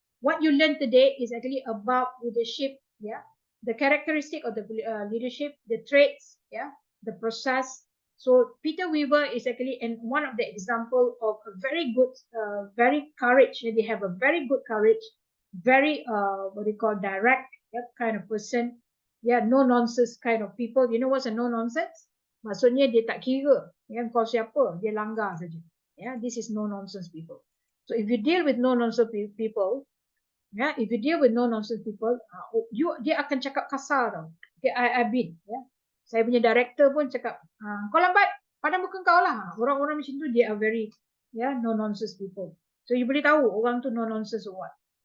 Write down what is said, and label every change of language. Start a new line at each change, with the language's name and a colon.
English: What you learned today is actually about leadership, yeah, the characteristic of the leadership, the traits, yeah, the process. So Peter Weaver is actually one of the example of a very good, very courage. They have a very good courage, very what do you call direct, yeah, kind of person, yeah, no nonsense kind of people. You know what's a no nonsense?
Malay: Maksudnya dia tak kira yang kau siapa, dia langgar saja.
English: Yeah, this is no nonsense people. So if you deal with no nonsense people, yeah, if you deal with no nonsense people, dia akan cakap kasar tau.
Malay: Okay, I've been, yeah. Saya punya director pun cakap, kau lambat, pandang muka kau lah.
English: Orang-orang macam tu, they are very, yeah, no nonsense people. So you boleh tahu orang tu no nonsense or what.